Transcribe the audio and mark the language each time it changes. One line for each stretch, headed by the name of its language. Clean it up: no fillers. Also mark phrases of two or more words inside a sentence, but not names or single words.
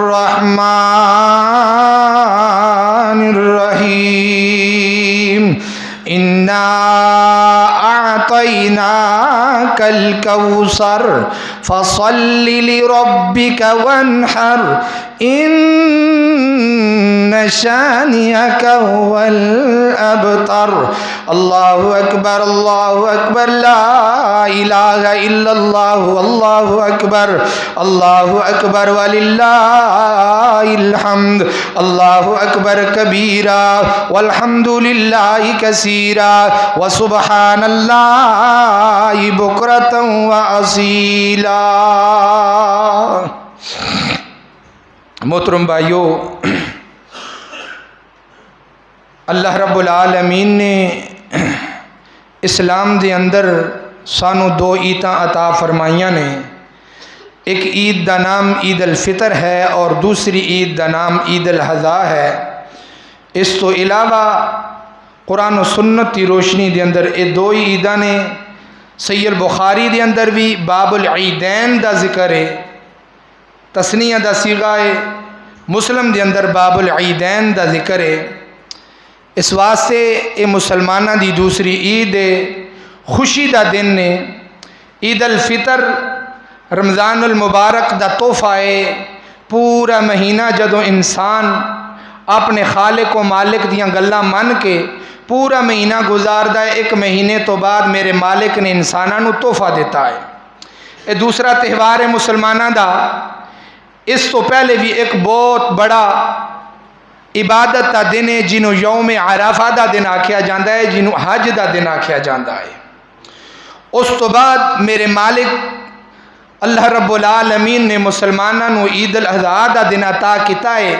Arabic: الرحمن الرحیم انا اعطیناک الکوثر فصل لربک وانحر ان شانئک هو الابتر اللہ اکبر لا الہ الا اللہ اللہ اکبر وللہ الحمد اللہ اکبر کبیرا والحمد للہ کثیرا وسبحان اللہ بکرۃ واصیلا۔
Punjabi: محترم بھائیو، اللہ رب العالمین نے اسلام دے اندر سانو دو عیداں عطا فرمائیاں نے۔ ایک عید دا نام عید الفطر ہے اور دوسری عید دا نام عید الاضحیٰ ہے۔ اس تو علاوہ قرآن و سنت کی روشنی دے اندر یہ دو ہی عیداں نے۔ صحیح البخاری دے اندر بھی باب العیدین دا ذکر ہے، تسنیہ دا صیغہ ہے۔ مسلم دے اندر باب العیدین دا ذکر ہے۔ اس واسطے یہ مسلمانہ دی دوسری عید ہے، خوشی دا دن نے۔ عید الفطر رمضان المبارک دا تحفہ ہے۔ پورا مہینہ جدوں انسان اپنے خالق و مالک دیاں گلاں من کے پورا مہینہ گزاردا ہے، ایک مہینے تو بعد میرے مالک نے انساناں نو تحفہ دیتا ہے۔ یہ دوسرا تہوار ہے مسلمانہ دا۔ اس تو پہلے بھی ایک بہت بڑا عبادت دا دن ہے جنہوں یوم عرفہ دا دن آکھیا جاندہ ہے، جنہوں حج دا دن آکھیا جاندہ ہے۔ اس تو بعد میرے مالک اللہ رب العالمین نے مسلمانوں نو عید الاضحیٰ دا دن عطا کیتا ہے۔